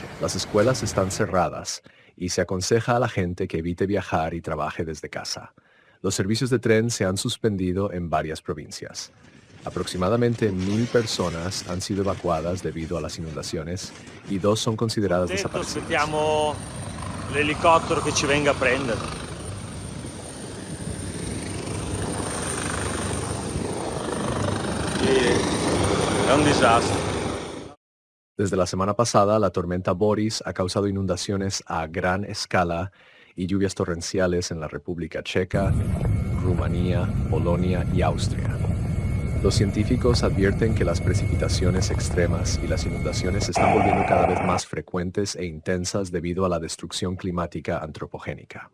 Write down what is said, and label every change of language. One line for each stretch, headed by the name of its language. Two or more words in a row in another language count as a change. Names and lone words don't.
Spanish: Las escuelas están cerradas y se aconseja a la gente que evite viajar y trabaje desde casa. Los servicios de tren se han suspendido en varias provincias. Aproximadamente 1,000 personas han sido evacuadas debido a las inundaciones y 2 son consideradas desaparecidas.
Italian: Aspettiamo l'elicottero che ci venga a prendere. E è un disastro.
Spanish: Desde la semana pasada, la tormenta Boris ha causado inundaciones a gran escala y lluvias torrenciales en la República Checa, Rumanía, Polonia y Austria. Los científicos advierten que las precipitaciones extremas y las inundaciones se están volviendo cada vez más frecuentes e intensas debido a la destrucción climática antropogénica.